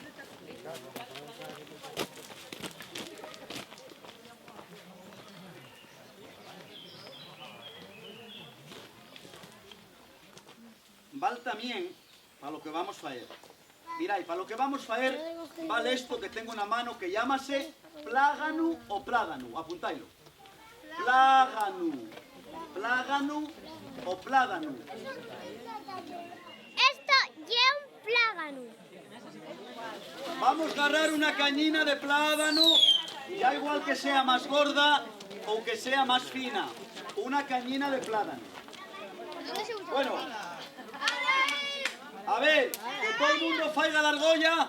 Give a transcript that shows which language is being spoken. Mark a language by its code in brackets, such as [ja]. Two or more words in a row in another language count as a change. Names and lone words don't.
[ast] Val también para lo que vamos a faer. Mirai, para lo que vamos a faer, vale esto que tengo en la mano que llámase plágano o pládano. Apuntailo. Plágano. Plágano o pládano. Esto lleva un plágano. Vamos a agarrar una cañina de plátano, ya igual que sea más gorda o que sea más fina. Una cañina de plátano. Bueno, a ver, que todo el mundo faiga la argolla.